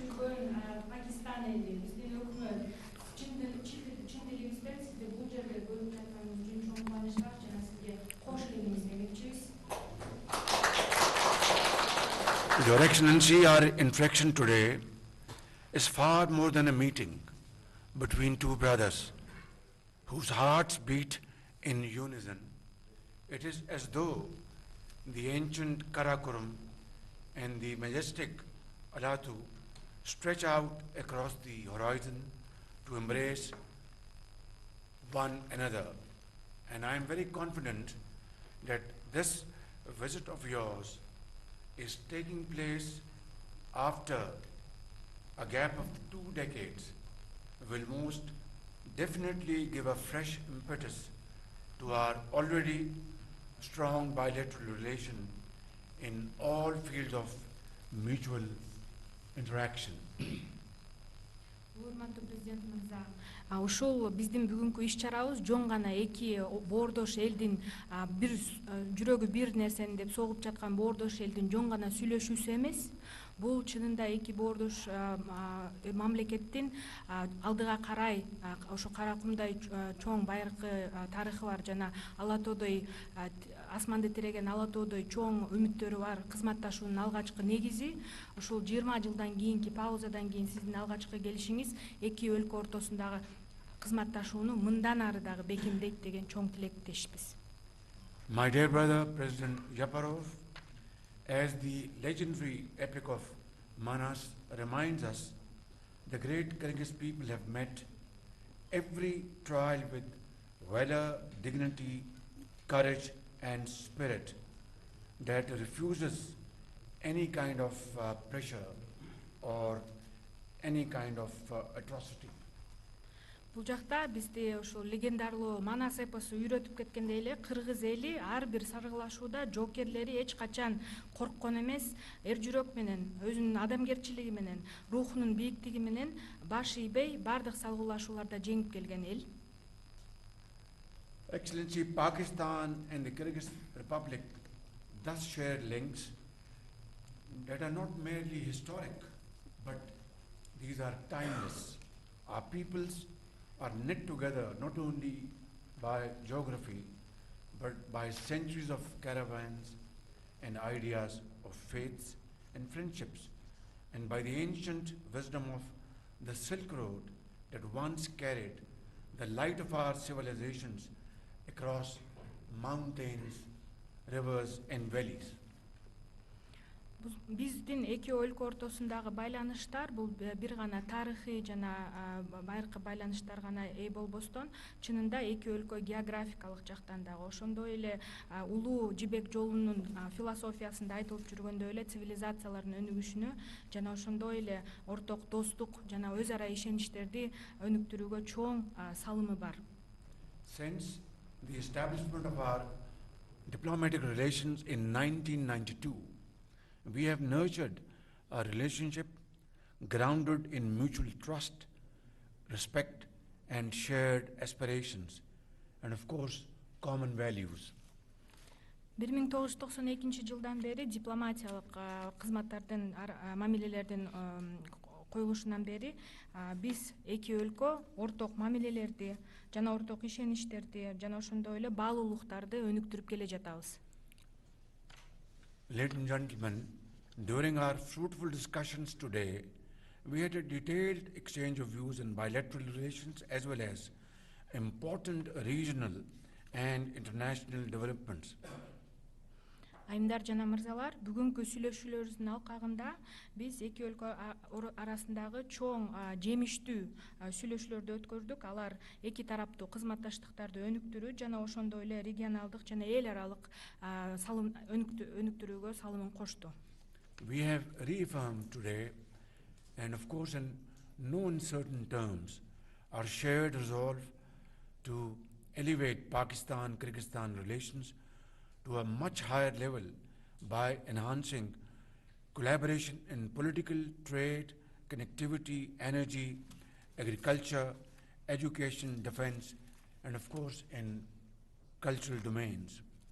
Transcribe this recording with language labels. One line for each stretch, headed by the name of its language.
Kyrgyz: Pakistan eli, bizdin өкмөт чын тилибизден сизди бул жерде көрүп жатканыңыз үчүн чоң кубанычтар жана сизге кош келиңиз демекчибиз.
English: Your Excellency, our interaction today is far more than a meeting between two brothers whose hearts beat in unison. It is as though the ancient Karakoram and the majestic Alatu stretch out across the horizon to embrace one another. And I am very confident that this visit of yours is taking place after a gap of 2 decades will most definitely give a fresh impetus to our already strong bilateral relation in all fields of mutual interaction.
Kyrgyz: Урматтуу президент мырза, ушул биздин бүгүнкү иш-чарабыз жон гана эки боордош элдин бир жүрөгү бир нерсени деп согуп жаткан боордош элдин жон гана сүйлөшүүсү эмес. Бул чынында эки боордош мамлекеттин алдыга карай ошо Каракумдай чоң байыркы тарыхы бар жана Ала тоодой асманды тиреген Ала тоодой чоң үмүттөрү бар кызматташуунун алгачкы негизи. Ушул 20 жылдан кийинки паузадан кийин сиздин алгачкы келишиңиз эки өлкө ортосундагы кызматташууну мындан ары дагы бекемдейт деген чоң тилектешпиз.
English: My dear brother, President Yaparov, as the legendary epic of Manas reminds us, the great Kyrgyz people have met every trial with valor, dignity, courage, and spirit that refuses any kind of pressure or any kind of atrocity.
Kyrgyz: Бул жакта бизди ошо легендарлуу Манас эпосу үйрөтүп кеткендей эле кыргыз эли ар бир саргылашууда жоокерлери эч качан корккон эмес, эр жүрөк менен, өзүнүн адамгерчилиги менен, рухунун бийиктиги менен баш ийбей бардык салгылашууларда жеңип келген эл.
English: Excellency, Pakistan and the Kyrgyz Republic thus share links that are not merely historic, but these are timeless. Our peoples are knit together not only by geography, but by centuries of caravans and ideas of faiths and friendships, and by the ancient wisdom of the Silk Road that once carried the light of our civilizations across mountains, rivers, and valleys.
Kyrgyz: Биздин эки өлкө ортосундагы байланыштар бул бир гана тарыхый жана байыркы байланыштар гана болбостон, чынында эки өлкө географикалык жактан дагы ошондой эле улуу жибек жолунун философиясында айтылып жүргөндөй эле цивилизациялардын өнүгүшүнө жана ошондой эле орток достук жана өз ара ишеничтерди өнүктүрүүгө чоң салымы бар.
English: Since the establishment of our diplomatic relations in 1992, we have nurtured a relationship grounded in mutual trust, respect, and shared aspirations, and of course, common values.
Kyrgyz: 1992 жылдан бери дипломатиялык кызматтардын мамилелердин коюлушунан бери биз эки өлкө орток мамилелерди жана орток ишеничтерди жана ошондой эле баалуулуктарды өнүктүрүп келе жатабыз.
English: Ladies and gentlemen, during our fruitful discussions today, we had a detailed exchange of views in bilateral relations as well as important regional and international developments.
Kyrgyz: Айымдар жана мырзалар, бүгүнкү сүйлөшүүлөрүбүздүн алкагында биз эки өлкө арасындагы чоң жемиштүү сүйлөшүүлөрдү өткөрдүк. Алар эки тараптуу кызматташтыктарды өнүктүрүү жана ошондой эле регионалдык жана эл аралык салым өнүктүрүүгө салымын кошту.
English: We have reaffirmed today, and of course in no uncertain terms, our shared resolve to elevate Pakistan-Kyrgyzstan relations to a much higher level by enhancing collaboration in political, trade, connectivity, energy, agriculture, education, defense, and of course in cultural domains.